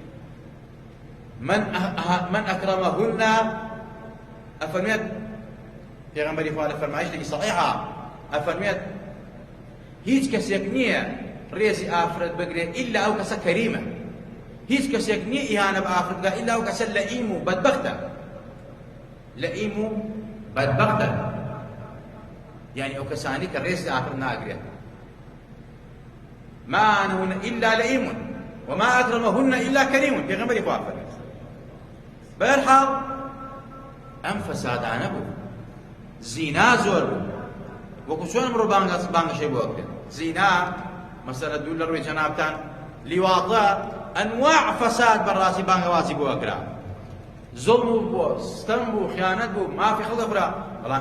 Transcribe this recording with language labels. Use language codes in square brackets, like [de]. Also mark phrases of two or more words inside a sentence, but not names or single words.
[ar] من ئەکرەمەهن [ckb] ئەفەرمێت پێغەمبەری خوا لە فەرمایشتێکی سەحیحە ئەفەرمێت هیچ کەسێک نییە ڕێزی ئافرەت بگرێت ئیلا ئەو کەسە کەریمە هیچ کەسێک نییە ئیهانە بە ئافرەت بگات ئیلا ئەو کەسە لەئیم و بەدبەختە لەئیم و بەدبەختە یعنی ئەو کەسانی کە ڕێزی ئافرەت ناگرێت [ar] ما أنهن إلا لئيم وما أكرمهن إلا كريم [ckb] پێغەمبەری خوا فەرمێت بەهەرحاڵ ئەم فەسادانە بوو زینا زۆر بوو وەکو چۆن ئەمڕۆ بانگەشەی بۆ بکرێت زینا مەسەلە دوو لە ڕووی جەنابتان لیواڵە ئەنواع فەساد بەڕاستی بانگەوازی بۆ ئەکرا زوڵم بوو ستەم بوو خیانەت بوو مافی خەڵک دەخورا بەڵام